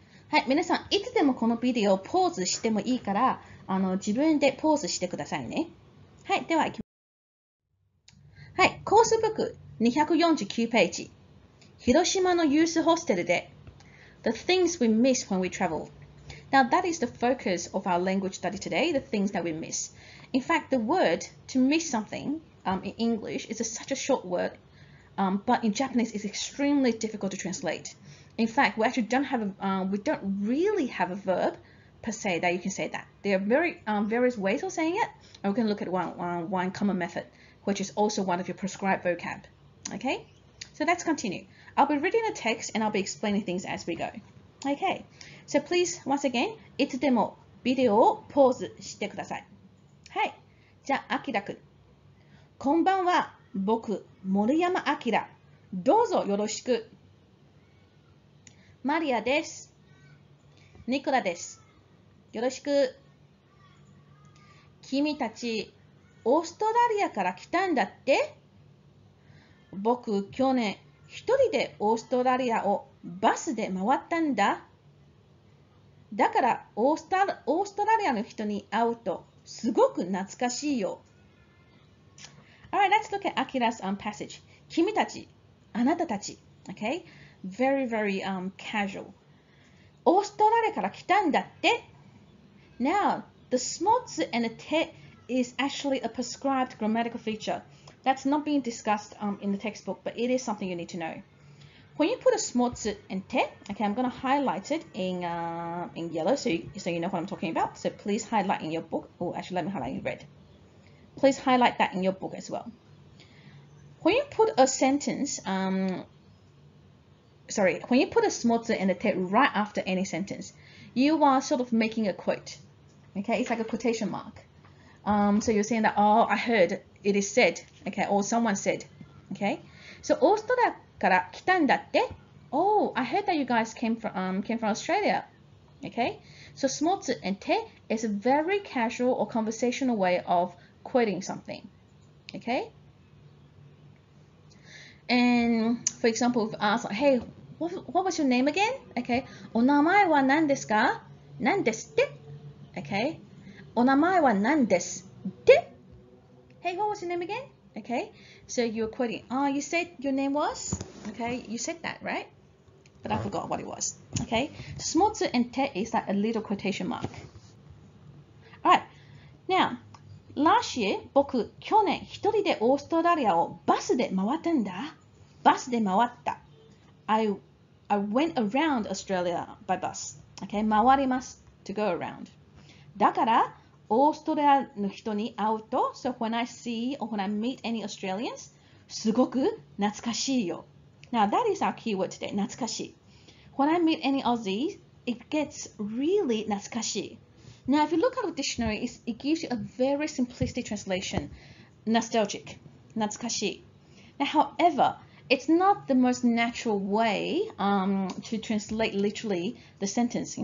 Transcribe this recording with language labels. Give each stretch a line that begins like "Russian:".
Japanese: はい、皆さん、いつでもこのビデオをポーズしてもいいから、自分でポーズしてくださいね。はい、では、はい、コースブック249ページ。広島のユースホステルで。
English: The things we miss when we travel. Now that is the focus of our language study today, the things that we miss. In fact, the word to miss something in English is such a short word, but in Japanese it's extremely difficult to translate. In fact, we actually we don't really have a verb per se that you can say that. There are various ways of saying it, and we can look at one common method, which is also one of your prescribed vocab. Okay, so let's continue. I'll be reading the text and I'll be explaining things as we go. Okay, so please, once again,
Japanese: いつでもビデオをポーズしてください。はい、じゃあ、あきらくん。こんばんは、僕、森山あきら。どうぞよろしく。マリアです。ニコラです。よろしく。君たち、オーストラリアから来たんだって？僕、去年、一人でオーストラリアをバスで回ったんだ。だからオーストラリアの人に会うとすごく懐かしいよ。
English: Alright, let's look at Akira's passage.
Japanese: 君たち、あなたたち。
English: Okay? Very, very casual.
Japanese: オーストラリアから来たんだって。
English: Now, the smotsu and the te is actually a prescribed grammatical feature. That's not being discussed in the textbook, but it is something you need to know. When you put a smotsu and te, okay, I'm going to highlight it in yellow so you know what I'm talking about. So please highlight in your book. Oh, actually, let me highlight in red. Please highlight that in your book as well. When you put a sentence, when you put a smotsu and a te right after any sentence, you are sort of making a quote. Okay, it's like a quotation mark. So you're saying that, oh, I heard it is said, okay, or someone said, okay.
Japanese: So オーストラリアから来たんだって?
English: Oh, I heard that you guys came from Australia, okay. So スモツ and て is a very casual or conversational way of quoting something, okay. And for example, if I ask, hey, what was your name again?
Japanese: Okay. お名前は何ですか?何ですって?Okay. お名前は何ですって?
English: Hey, what was your name again? Okay, so you're quoting. You said your name was? Okay, you said that, right? But I forgot what it was. Okay, smotsu and te is like a little quotation mark. Alright, now, last year,
Japanese: 僕、去年一人でオーストラリアをバスで回ったんだ。バスで回った。
English: I went around Australia by bus. Okay, 回ります to go around.
Japanese: だから、オーストラリアの人に会うと、
English: so when I see or when I meet any Australians,
Japanese: すごく懐かしいよ。
English: Now that is our keyword today, 懐かしい。 When I meet any Aussies, it gets really 懐かしい。 Now if you look at the dictionary, it gives you a very simplistic translation, nostalgic, 懐かしい。 Now however, it's not the most natural way to translate literally the sentence.